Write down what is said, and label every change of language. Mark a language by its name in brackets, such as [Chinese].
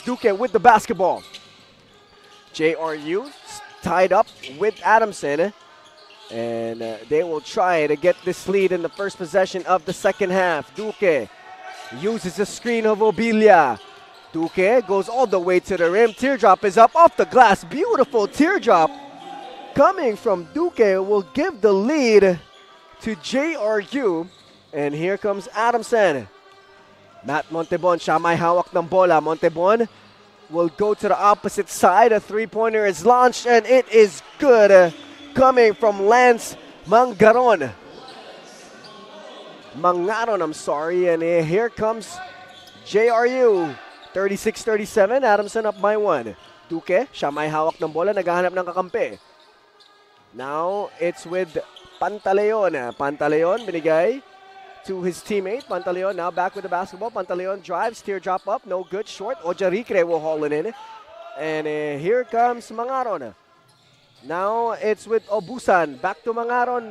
[English] Duque with the basketball. JRU tied up with Adamson, and they will try to get this lead in the first possession of the second half. Duque uses the screen of Obilia. Duque goes all the way to the rim. Teardrop is up off the glass. Beautiful teardrop coming from Duque will give the lead to JRU. And here comes Adamson. [Filipino] Matt Montebon, siya may hawak ng bola. [English] Montebon will go to the opposite side. A three-pointer is launched, and it is good. Coming from Lance Mangaron. I'm sorry. And here comes JRU. 36-37, Adamson up by 1. [Filipino] Duque, siya may hawak ng bola, naghahanap ng kakampi. [English] Now, it's with Pantaleon. Pantaleon, binigay to his teammate. Pantaleon now back with the basketball. Pantaleon drives, teardrop up, no good, short. Ojarikre will haul it in. And here comes Mangaron. Now, it's with Obusan. Back to Mangaron.